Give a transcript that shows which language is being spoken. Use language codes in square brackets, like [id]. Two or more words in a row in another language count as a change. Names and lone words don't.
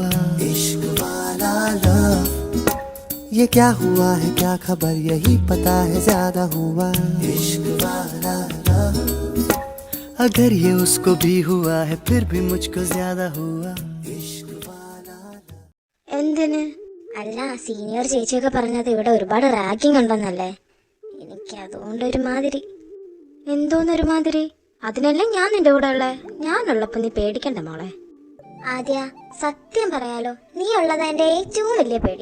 [hi] इश्क वाला लव, ये क्या हुआ है क्या खबर यही पता है ज्यादा हुआ. इश्क वाला लव, अगर ये उसको भी हुआ है फिर भी मुझको ज्यादा हुआ. इश्क वाला लव. [ml] എന്തിന്? അല്ല, സീനിയർ ചേച്ചിയൊക്കെ പറഞ്ഞത് ഇവിടെ ഒരുപാട് റാഗിങ് ഉണ്ടെന്നല്ലേ. എനിക്ക് അതുകൊണ്ട് ഒരുമാതിരി. എന്തോന്നൊരുമാതിരി? അതിനല്ലേ ഞാൻ നിന്റെ കൂടെ ഉള്ളേ. ഞാനുള്ളപ്പോ നീ പേടിക്കണ്ട മോളെ. ആദ്യ, സത്യം പറയാലോ, നീ ഉള്ളത് എന്റെ ഏറ്റവും വലിയ പേടി.